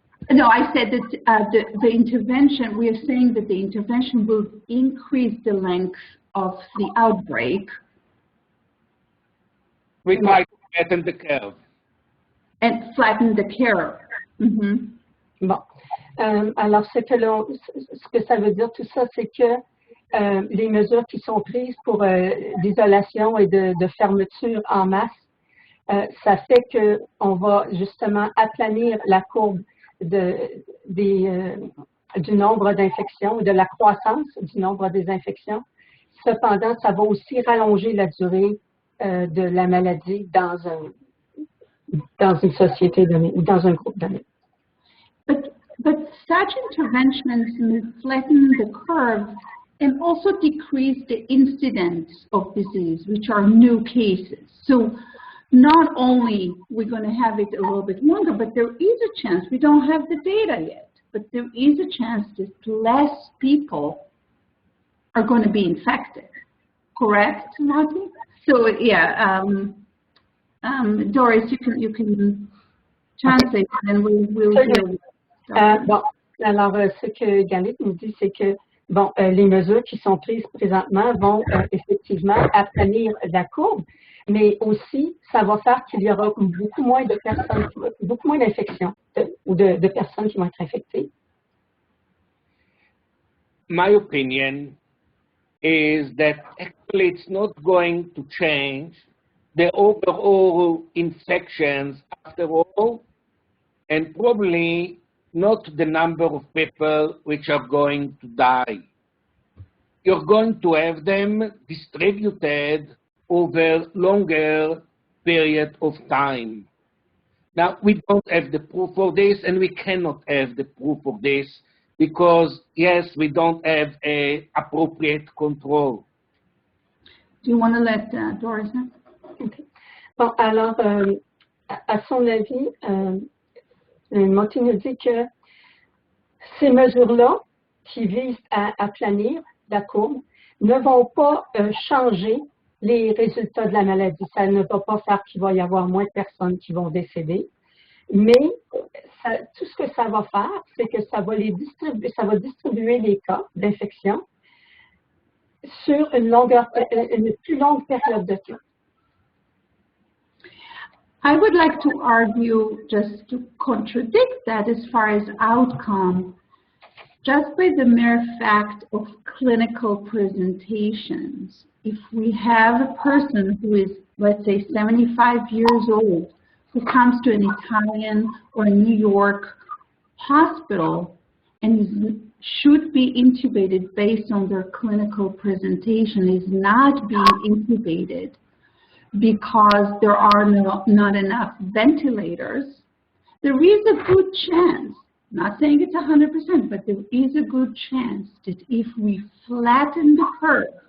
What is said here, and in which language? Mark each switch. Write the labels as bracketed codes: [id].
[en] No, I said that the intervention, we are saying that the intervention will increase the length of the outbreak. we try to flatten the curve. And flatten the curve. Mm-hmm. [fr] Bon. Alors, ce que ça veut dire tout ça, c'est que les mesures qui sont prises pour d'isolation et de fermeture en masse, ça fait qu'on va justement aplanir la courbe du nombre d'infections, de la croissance du nombre des infections. Cependant, ça va aussi rallonger la durée de la maladie dans une société donnée ou dans un groupe donné. [en] But such interventions may flatten the curve and also decrease the incidence of disease, which are new cases. So not only we're going to have it a little bit longer, but there is a chance, we don't have the data yet, but there is a chance that less people are going to be infected. Correct, Marty? So yeah, Doris, you can translate and then we'll hear. [fr] Bon, alors ce que Galit nous dit, c'est que bon, les mesures qui sont prises présentement vont effectivement aplanir la courbe, mais aussi ça va faire qu'il y aura beaucoup moins de personnes, beaucoup moins d'infections ou de personnes qui vont être infectées. [en] My opinion is that actually it's not going to change the overall infections after all, and probably not the number of people which are going to die. You're going to have them distributed over longer period of time. Now, we don't have the proof for this, and we cannot have the proof of this because, yes, we don't have a appropriate control. Do you want to let Doris know? Okay. [fr] Bon, alors, à son avis, Monty nous dit que ces mesures-là, qui visent à aplanir la courbe ne vont pas changer les résultats de la maladie. Ça ne va pas faire qu'il va y avoir moins de personnes qui vont décéder, mais tout ce que ça va faire, c'est que ça va distribuer les cas d'infection sur une plus longue période de temps. [en] I would like to argue, just to contradict that as far as outcome, just by the mere fact of clinical presentations. If we have a person who is, let's say, 75 years old, who comes to an Italian or New York hospital and should be intubated based on their clinical presentation, is not being intubated because there are not enough ventilators, there is a good chance, not saying it's 100%, but there is a good chance that if we flatten the curve